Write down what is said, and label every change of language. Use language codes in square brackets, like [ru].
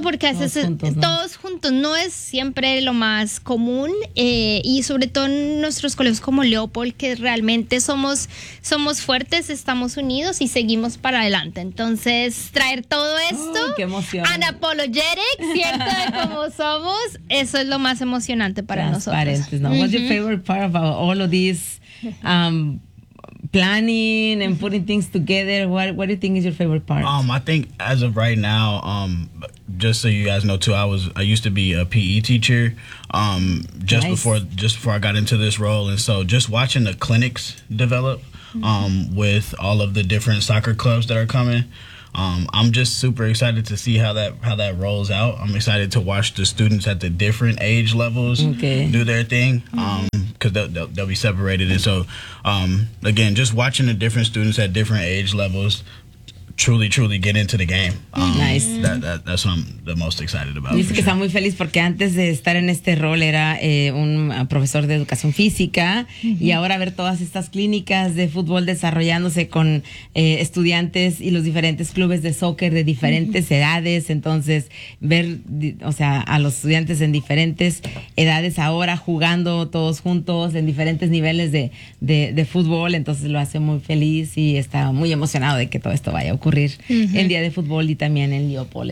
[es] Porque a veces todos juntos no es siempre lo más común, y sobre todo en nuestros colegios como Leopold, que realmente somos fuertes, estamos unidos y seguimos para adelante. Entonces, traer todo esto, qué emoción, unapologetic, ¿cierto? De cómo somos, eso es lo más emocionante para nosotros. [en] What's your favorite part about all of these planning and putting things together? What do you think is your favorite part? I think as of right now, just so you guys know too, I used to be a PE teacher, before I got into this role, and so just watching the clinics develop, with all of the different soccer clubs that are coming, I'm just super excited to see how that rolls out. I'm excited to watch the students at the different age levels do their thing, because they'll be separated. And so, again, just watching the different students at different age levels truly, truly get into the game. Nice. That's what I'm the most excited about. [es] Dice que está muy feliz porque antes de estar en este rol era un profesor de educación física, y ahora ver todas estas clínicas de fútbol desarrollándose con estudiantes y los diferentes clubes de soccer de diferentes edades. Entonces, ver, o sea, a los estudiantes en diferentes edades ahora jugando todos juntos en diferentes niveles de fútbol, entonces lo hace muy feliz y está muy emocionado de que todo esto vaya a ocurrir en Día de Fútbol y también en Leopoldo.